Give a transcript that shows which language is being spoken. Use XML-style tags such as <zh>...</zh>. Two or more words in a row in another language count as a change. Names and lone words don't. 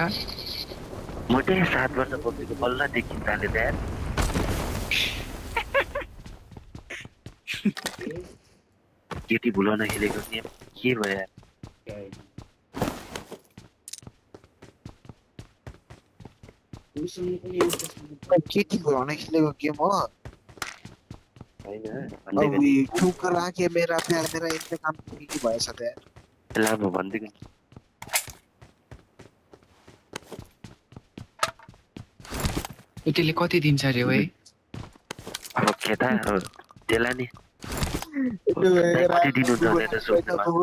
<ne>मोटे 7 वर्ष बोकेको बल्ल देखिन थाले त्यहाँ केटी भुलाउन खेलेको गेम के भयो केटी भुलाउन खेलेको गेम हो होइन अब</ne> <hi>ठुकर आके मेरा प्यार मेरा इन्तकाम</hi> <ne>के भएछ त यार लामो भनिदिएको त्यसले कति दिन्छ अरे है अब केटा त्यसलाई नि कति दिनुहुन्छ भनेर सोध्नु</ne>